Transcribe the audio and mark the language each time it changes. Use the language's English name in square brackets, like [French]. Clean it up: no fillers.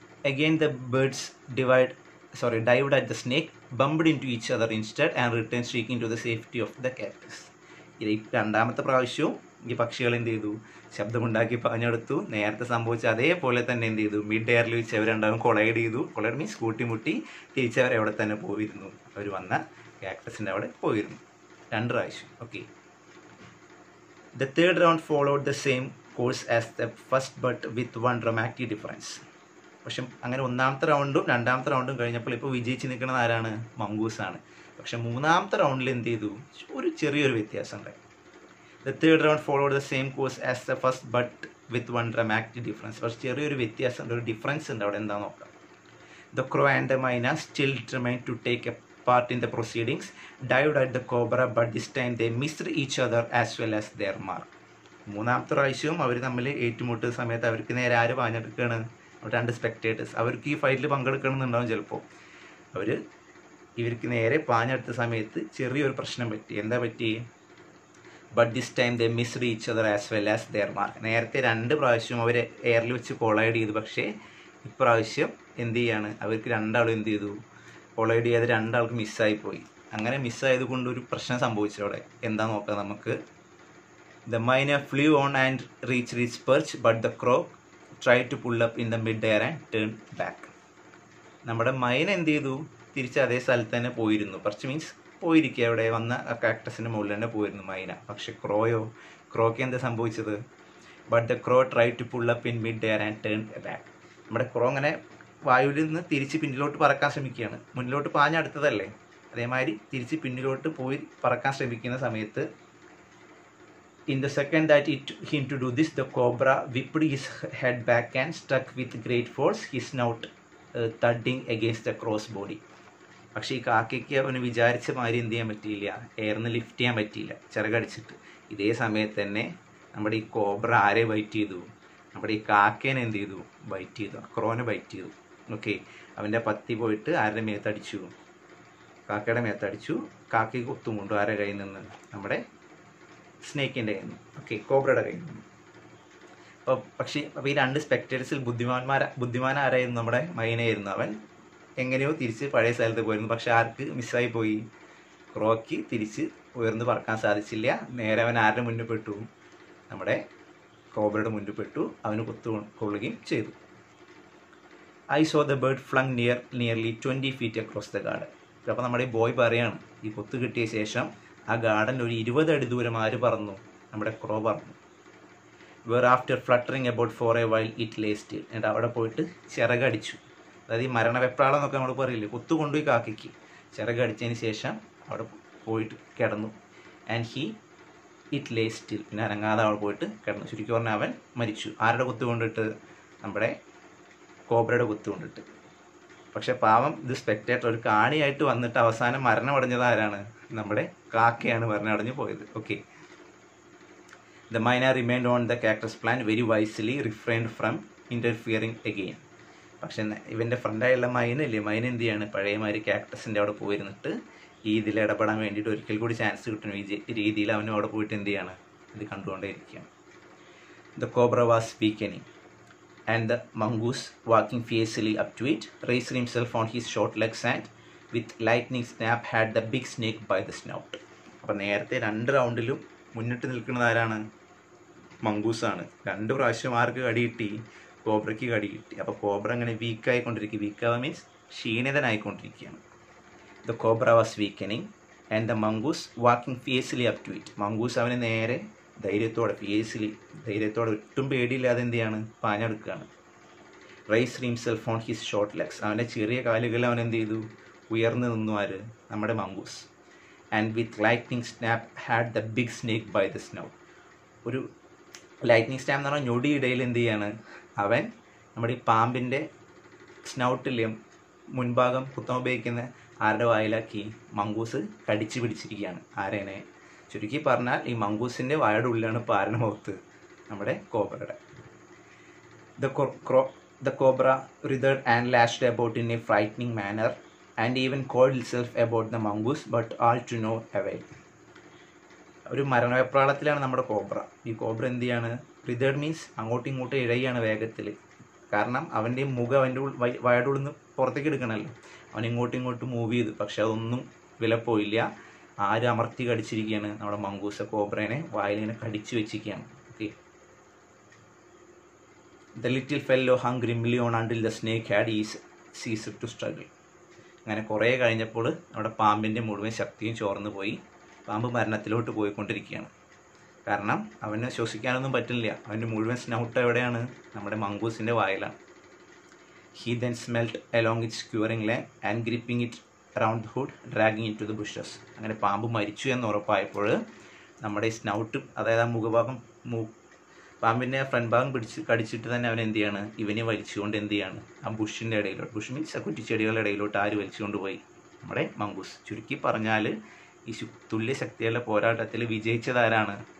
[English] Again the birds dived at the snake, bumped into each other instead and returned shrieking to the safety of the cactus. [Malayalam] ഇത് രണ്ടാമത്തെ പ്രാവശ്യവും ഈ പക്ഷികൾ എന്ത് ചെയ്തു? ശബ്ദമുണ്ടാക്കി പാഞ്ഞെടുത്തു. നേരത്തെ സംഭവിച്ച അതേപോലെ തന്നെ എന്ത് ചെയ്തു? മിഡ് എയറിൽ വെച്ച് അവർ രണ്ടാളും കൊളൈഡ് ചെയ്തു. Collide means കൂട്ടിമുട്ടി. തിരിച്ചവർ അവിടെ തന്നെ പോയിരുന്നു. അവർ വന്ന കാക്ടസിൻ്റെ അവിടെ പോയിരുന്നു 2 പ്രാവശ്യം. Okay. [English] The third round followed the same course as the first but with one dramatic difference. [Malayalam] പക്ഷെ അങ്ങനെ 1ാമത്തെ റൗണ്ടും 2ാമത്തെ റൗണ്ടും കഴിഞ്ഞപ്പോൾ ഇപ്പോൾ വിജയിച്ച് നിൽക്കുന്നത് ആരാണ്? മംഗൂസാണ്. പക്ഷെ 3ാമത്തെ റൗണ്ടിൽ എന്ത് ചെയ്തു? ഒരു ചെറിയൊരു വ്യത്യാസം ഉണ്ടായി. [English] The third round followed the same course as the first but with one dramatic difference. [Malayalam] പക്ഷെ ചെറിയൊരു വ്യത്യാസം ഉണ്ട്, ഒരു ഡിഫറൻസ് ഉണ്ട്. അവിടെ എന്താ നോക്കാം. [English] The crow and the myna still determined to take a part in the proceedings, dived at the cobra, but this time they missed each other as well as their mark. [Malayalam] 3ാമത്തെ പ്രാവശ്യവും അവർ തമ്മിൽ ഏറ്റുമുട്ടുന്ന സമയത്ത് അവർക്ക് നേരെ ആര് പാഞ്ഞെടുക്കുകയാണ്? 2 സ്പെക്ടേറ്റേഴ്സ്. അവർക്ക് ഈ ഫൈറ്റിൽ പങ്കെടുക്കണമെന്നുണ്ടാവും ചിലപ്പോൾ. അവർ ഇവർക്ക് നേരെ പാഞ്ഞെടുത്ത സമയത്ത് ചെറിയൊരു പ്രശ്നം പറ്റി. എന്താ പറ്റി? [English] But this time they missed each other as well as their mark. [Malayalam] നേരത്തെ 2 പ്രാവശ്യം അവർ എയറിൽ വെച്ച് കൊളൈഡ് ചെയ്തു. പക്ഷേ ഇപ്രാവശ്യം എന്ത് ചെയ്യാണ്? അവർക്ക് 2 ആളും എന്ത് ചെയ്തു? കൊളൈഡ് ചെയ്ത് 2 ആൾക്ക് മിസ്സായി പോയി. അങ്ങനെ മിസ്സായത് കൊണ്ട് ഒരു പ്രശ്നം സംഭവിച്ചു അവിടെ. എന്താ നോക്കാം നമുക്ക്. [English] The myna flew on and reached its perch, but the crow tried to pull up in the mid-air and turned back. [Malayalam] നമ്മുടെ മൈന എന്ത് ചെയ്തു? തിരിച്ച് അതേ സ്ഥലത്ത് തന്നെ പോയിരുന്നു. പെർച്ച് മീൻസ് പോയിരിക്കുക. അവിടെ വന്ന കാക്ടസിൻ്റെ മുകളിൽ തന്നെ പോയിരുന്നു മൈന. പക്ഷെ ക്രോയ്ക്ക് എന്താ സംഭവിച്ചത്? [English] But the crow try to pull up in mid air and turn back. [Malayalam] നമ്മുടെ ക്രോ അങ്ങനെ വായുവിൽ നിന്ന് തിരിച്ച് പിന്നിലോട്ട് പറക്കാൻ ശ്രമിക്കുകയാണ്. മുന്നിലോട്ട് പാഞ്ഞടുത്തതല്ലേ, അതേമാതിരി തിരിച്ച് പിന്നിലോട്ട് പോയി പറക്കാൻ ശ്രമിക്കുന്ന സമയത്ത് [English] in the second that it him to do this, the cobra whipped his head back and struck with great force, his snout thudding against the crow's body. [Malayalam] പക്ഷേ ഈ കാക്കയ്ക്ക് അവന് വിചാരിച്ച മാതിരി എന്ത് ചെയ്യാൻ പറ്റിയില്ല, എയർന്ന് ലിഫ്റ്റ് ചെയ്യാൻ പറ്റിയില്ല ചിറകടിച്ചിട്ട്. ഇതേ സമയത്ത് തന്നെ നമ്മുടെ ഈ കോബ്ര ആരെ ബൈറ്റ് ചെയ്തു? നമ്മുടെ ഈ കാക്കേനെ എന്ത് ചെയ്തു? ബൈറ്റ് ചെയ്തു. ക്രോനെ ബൈറ്റ് ചെയ്തു. ഓക്കെ. അവൻ്റെ പത്തി പോയിട്ട് ആരുടെ മേത്തടിച്ചു? കാക്കയുടെ മേത്തടിച്ചു. കാക്കയ്ക്ക് കുത്തും കൊണ്ടു ആരുടെ കയ്യിൽ നിന്ന്? നമ്മുടെ സ്നേക്കിൻ്റെ കയ്യിൽ നിന്ന്. ഓക്കെ, കോബ്രയുടെ കയ്യിൽ നിന്ന്. അപ്പോൾ ഈ 2 സ്പെക്ടേറ്റേഴ്സിൽ ബുദ്ധിമാൻ ആരായിരുന്നു? നമ്മുടെ മൈനയായിരുന്നു. അവൻ എങ്ങനെയോ തിരിച്ച് പഴയ സ്ഥലത്ത് പോയിരുന്നു. പക്ഷെ ആർക്ക് മിസ്സായി പോയി? ക്രോയ്ക്ക് തിരിച്ച് ഉയർന്ന് പറക്കാൻ സാധിച്ചില്ല. നേരെ അവൻ ആരുടെ മുന്നിൽ പെട്ടു? നമ്മുടെ കോബ്രയുടെ മുന്നിൽ പെട്ടു. അവന് കൊള്ളുകയും ചെയ്തു. [English] I saw the bird flung nearly 20 feet across the garden. [Malayalam] അപ്പോൾ നമ്മുടെ ഈ ബോയ് പറയാണ്, ഈ കൊത്ത് കിട്ടിയ ശേഷം ആ ഗാർഡനിൽ ഒരു 20 അടി ദൂരം ആര് പറന്നു? നമ്മുടെ ക്രോ പറന്നു. [English] Where after fluttering about for a while it lay still. [Malayalam] എന്നിട്ട് അവിടെ പോയിട്ട് ചിറകടിച്ചു. അതായത് ഈ മരണവെപ്രാളം എന്നൊക്കെ നമ്മൾ പറയില്ലേ, കൊത്തു കൊണ്ടുപോയി കാക്കയ്ക്ക് ചിറകടിച്ചതിന് ശേഷം അവിടെ പോയിട്ട് കിടന്നു. [English] And it lay still. [Malayalam] പിന്നെ അനങ്ങാതെ അവിടെ പോയിട്ട് കിടന്നു. ചുരുക്കി പറഞ്ഞാൽ അവൻ മരിച്ചു. ആരുടെ കൊത്തു കൊണ്ടിട്ട്? നമ്മുടെ കോബ്രയുടെ കൊത്തു കൊണ്ടിട്ട്. പക്ഷെ പാവം ഇത് സ്പെക്ടേറ്റർ ഒരു കാണിയായിട്ട് വന്നിട്ട് അവസാനം മരണമടഞ്ഞത് ആരാണ്? നമ്മുടെ കാക്കയാണ് മരണമടഞ്ഞു പോയത്. Okay. [English] The myna remained on the cactus plant very wisely, refrained from interfering again. [Malayalam] പക്ഷെ ഇവൻ്റെ ഫ്രണ്ടായുള്ള മൈന എന്ത് ചെയ്യാണ്? പഴയമാതിരി കാക്ടസിൻ്റെ അവിടെ പോയിരുന്നിട്ട് ഈ ഇതിൽ ഇടപെടാൻ വേണ്ടിയിട്ട് ഒരിക്കൽ കൂടി ചാൻസ് കിട്ടുന്ന രീതിയിൽ അവനും അവിടെ പോയിട്ട് എന്ത് ചെയ്യാണ്? ഇത് കണ്ടുകൊണ്ടേയിരിക്കുകയാണ്. [English] The cobra was weakening, and the mongoose, walking fiercely up to it, raised himself on his short legs and with lightning snap had the big snake by the snout. [Malayalam] അപ്പോൾ നേരത്തെ 2 റൗണ്ടിലും മുന്നിട്ട് നിൽക്കുന്നത് ആരാണ്? മംഗൂസാണ്. 2 പ്രാവശ്യം ആർക്ക് കടി കിട്ടി? കോബ്രയ്ക്ക് കടി കിട്ടി. അപ്പോൾ കോബ്ര അങ്ങനെ വീക്കായിക്കൊണ്ടിരിക്കുക. വീക്കാവുക means ക്ഷീണിതനായിക്കൊണ്ടിരിക്കുകയാണ്. [English] The cobra was weakening and the mongoose walking fiercely up to it. [Malayalam] Mongoose അവന് നേരെ ധൈര്യത്തോടെ ഒട്ടും പേടിയില്ലാതെ എന്ത് ചെയ്യാണ്? പാഞ്ഞെടുക്കുകയാണ്. [English] Raised himself on his short legs. [Malayalam] അവൻ്റെ ചെറിയ കാലുകളിൽ അവൻ എന്ത് ചെയ്തു? ഉയർന്നു നിന്നു. ആര്? നമ്മുടെ mongoose. [English] And with lightning snap had the big snake by the snout. [Malayalam] ഒരു ലൈറ്റ്നിങ് സ്നാപ്പ് എന്ന് പറഞ്ഞാൽ ഞൊടിയിടയിൽ എന്ത് ചെയ്യാണ്? അവൻ നമ്മുടെ ഈ പാമ്പിൻ്റെ സ്നൗട്ടിലെ മുൻഭാഗം കുത്താൻ ഉപയോഗിക്കുന്ന ആരുടെ വായിലാക്കി? മംഗൂസ് കടിച്ചു പിടിച്ചിരിക്കുകയാണ്. ആരേനെ? ചുരുക്കി പറഞ്ഞാൽ ഈ മംഗൂസിൻ്റെ വായുടെ ഉള്ളിലാണ് ഇപ്പോൾ ആരുടെ മുഖത്ത്? നമ്മുടെ കോബ്രയുടെ. [English] The cobra writhed and lashed about in a frightening manner and even called itself about the mongoose, but all to no avail. [Malayalam] ഒരു മരണവെപ്രാളത്തിലാണ് നമ്മുടെ കോബ്ര. ഈ കോബ്ര എന്ത് ചെയ്യാണ്? റിതേർഡ് മീൻസ് അങ്ങോട്ടും ഇങ്ങോട്ടും ഇഴയാണ് വേഗത്തിൽ. കാരണം അവൻ്റെ മുഖം അവൻ്റെ വയയുടെ ഉള്ളിൽ നിന്ന് പുറത്തേക്ക് എടുക്കണമല്ലോ. അവൻ ഇങ്ങോട്ടും ഇങ്ങോട്ടും മൂവ് ചെയ്തു, പക്ഷെ അതൊന്നും വിലപ്പോയില്ല. ആര് അമർത്തി കടിച്ചിരിക്കുകയാണ്? നമ്മുടെ മംഗൂസ കോബ്രേനെ വായിലിങ്ങനെ കടിച്ചു വെച്ചിരിക്കുകയാണ്. Okay. [English] The little fellow hung grimly on until the snake had ceased to struggle. [Malayalam] അങ്ങനെ കുറേ കഴിഞ്ഞപ്പോൾ നമ്മുടെ പാമ്പിൻ്റെ മുഴുവൻ ശക്തിയും ചോർന്നു പോയി. പാമ്പ് മരണത്തിലോട്ട് പോയിക്കൊണ്ടിരിക്കുകയാണ്. കാരണം അവന് ശ്വസിക്കാനൊന്നും പറ്റില്ല. അവൻ്റെ മുഴുവൻ സ്നൗട്ട് എവിടെയാണ്? നമ്മുടെ മംഗൂസിൻ്റെ വായിലാണ്. [English] He then smelt along its curing leg and gripping it around the hood, dragging it to the bushes. [Malayalam] അങ്ങനെ പാമ്പ് മരിച്ചു എന്ന് ഉറപ്പായപ്പോൾ നമ്മുടെ സ്നൗട്ട്, അതായത് ആ മുഖഭാഗം, പാമ്പിൻ്റെ ഫ്രണ്ട് ഭാഗം കടിച്ചിട്ട് തന്നെ അവൻ എന്ത് ചെയ്യാണ്? ഇവനെ വലിച്ചുകൊണ്ട് എന്ത് ചെയ്യാണ്? ആ ബുഷിൻ്റെ ഇടയിലോട്ട്, ബുഷ് മീൻസ് ആ കുറ്റിച്ചെടികളുടെ ഇടയിലോട്ട് ആര് വലിച്ചുകൊണ്ട് പോയി? നമ്മുടെ മംഗൂസ്. ചുരുക്കി പറഞ്ഞാൽ ഈ തുല്യ ശക്തികളുടെ പോരാട്ടത്തിൽ വിജയിച്ചതാരാണ്?